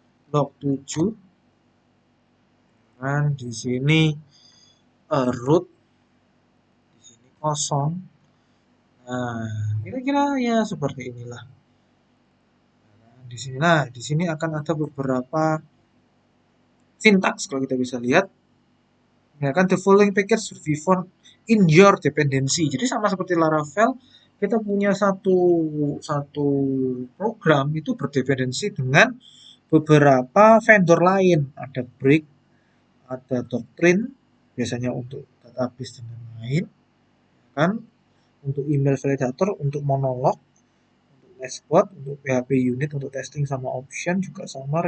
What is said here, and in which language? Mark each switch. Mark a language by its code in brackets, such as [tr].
[id] Blok 7, dan di sini root, di sini kosong. Nah, kira-kira ya seperti inilah. Di sini akan ada beberapa sintaks kalau kita bisa lihat. Ya kan, [en] the following package should be found in your dependency. [id] Jadi sama seperti Laravel, kita punya satu satu program itu berdependensi dengan beberapa vendor lain. Ada Brick, ada Doctrine, biasanya untuk database dan lain-lain. Kan, untuk email validator, untuk monolog, untuk Nextbot, untuk PHP unit, untuk testing sama option juga sama.